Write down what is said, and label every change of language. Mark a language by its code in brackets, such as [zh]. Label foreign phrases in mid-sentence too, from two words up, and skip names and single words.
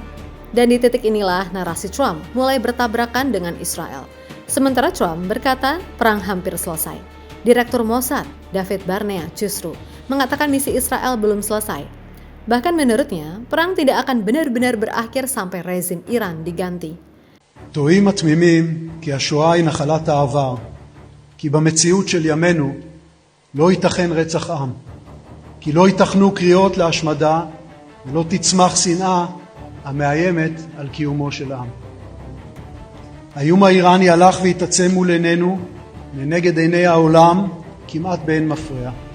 [id] Dan di titik inilah narasi Trump mulai bertabrakan dengan Israel. Sementara Trump berkata perang hampir selesai. Direktur Mossad, David Barnea, justru mengatakan misi Israel belum selesai. Bahkan menurutnya, perang tidak akan benar-benar berakhir sampai rezim Iran diganti. [he] טועים התמימים כי השואה היא נחלת העבר, כי במציאות של ימינו לא ייתכן רצח עם, כי לא ייתכנו קריאות להשמדה ולא תצמח שנאה המאיימת על קיומו של עם. האיום האיראני הלך והתעצם מול עינינו, לנגד עיני העולם, כמעט באין מפריע.